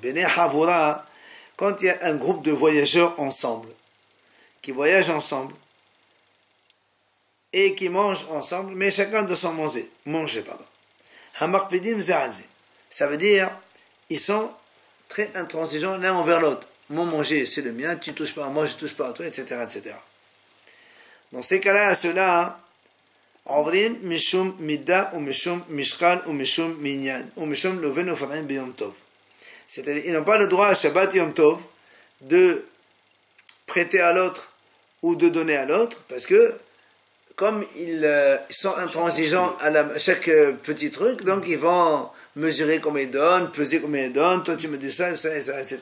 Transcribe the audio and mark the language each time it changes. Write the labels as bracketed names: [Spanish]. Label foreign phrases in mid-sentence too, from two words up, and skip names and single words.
[French] Quand il y a un groupe de voyageurs ensemble, qui voyagent ensemble, et qui mangent ensemble, mais chacun de son manger. Ça veut dire, ils sont très intransigeants l'un envers l'autre. Mon manger, c'est le mien, tu touches pas à moi, je touche pas à toi, etc., etc. Dans ces cas-là, ceux-là, [Hebrew] עוברים משום מידה ומשום משקל ומשום מניין ומשום לובן ופרעים ביום טוב. [French] C'est-à-dire, ils n'ont pas le droit à Shabbat Yom Tov de prêter à l'autre ou de donner à l'autre, parce que comme ils sont intransigeants à chaque petit truc, donc ils vont mesurer combien ils donnent, peser combien ils donnent, toi tu me dis ça, ça, ça, etc.